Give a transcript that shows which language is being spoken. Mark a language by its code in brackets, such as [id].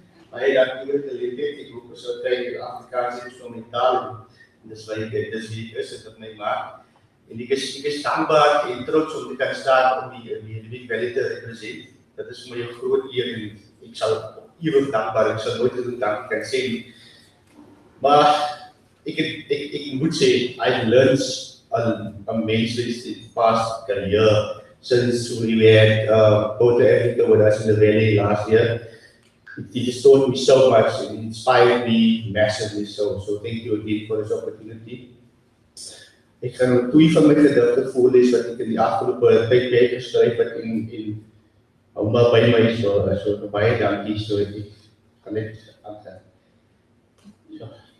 [af] Baie dankie vir die geleentheid. Ek hoop ons sal kry Afrikaans instrumentaal. Dis wat dis wie is dit wat my maak. En ek is dankbaar en trots om te kan staan om die Riebeck Valley te represent. Dit is vir my 'n groot eer en ek sal ewig dankbaar, ek sal nooit genoeg dankie kan sê nie. Maar ek moet sê, [en] I've learned immensely in the past career since we had Poetry Africa with us in the Valley last year. It just taught me so much, it inspired me massively, so thank you again for this opportunity. [af] Ek gaan twee van my gedigte voorlees wat ek in die afgelope tyd geskryf het in Ouma by my, so baie dankie, so ek gaan net aangaan. So.